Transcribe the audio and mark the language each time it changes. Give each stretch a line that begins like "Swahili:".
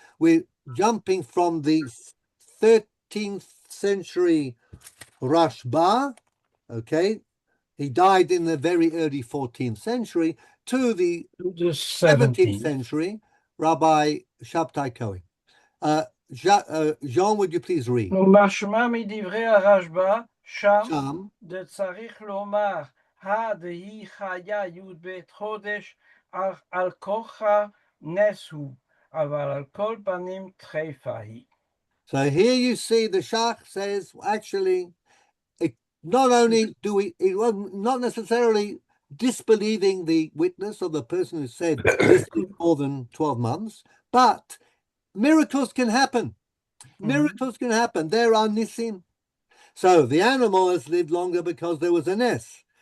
English: We're jumping from the 13th century Rashba, okay? He died in the very early 14th century, to the 17th century Rabbi Shabtai Cohen. Jean, would you please read?
Hebrew: משמע מדברי הרשב"א, שם Sham. צריך לומר, דהי חיה י"ב חודש, על כוחה נס הוא, אבל על כל פנים תכיפה היא.
English: So here you see the Shach says, actually, not only do we, it was not necessarily disbelieving the witness or the person who said this is more than 12 months, but miracles can happen. Miracles can happen. There are nisim. So the animal has lived longer because there was a nes.